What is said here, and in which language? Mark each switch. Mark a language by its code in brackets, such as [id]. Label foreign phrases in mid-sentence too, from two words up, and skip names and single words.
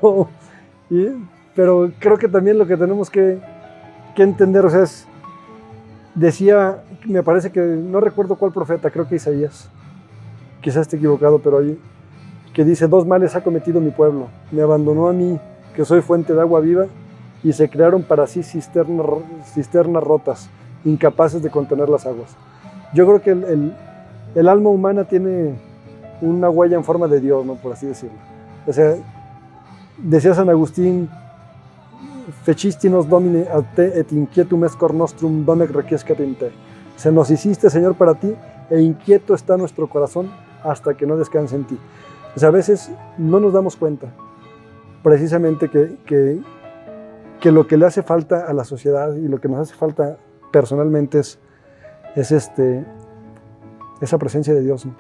[es] Pero creo que también lo que tenemos que entender, o sea, decía, me parece que, no recuerdo cuál profeta, creo que Isaías, quizás esté equivocado, pero ahí, que dice: dos males ha cometido mi pueblo, me abandonó a mí, que soy fuente de agua viva, y se crearon para sí cisternas rotas, incapaces de contener las aguas. Yo creo que el alma humana tiene una huella en forma de Dios, ¿no? Por así decirlo. O sea, decía San Agustín: [la] fecistinos domine a te et inquietum est cor nostrum donec requiescat in te. [es] Se nos hiciste, Señor, para ti, e inquieto está nuestro corazón hasta que no descanse en ti. O sea, a veces no nos damos cuenta precisamente que lo que le hace falta a la sociedad y lo que nos hace falta personalmente es esa presencia de Dios, ¿no?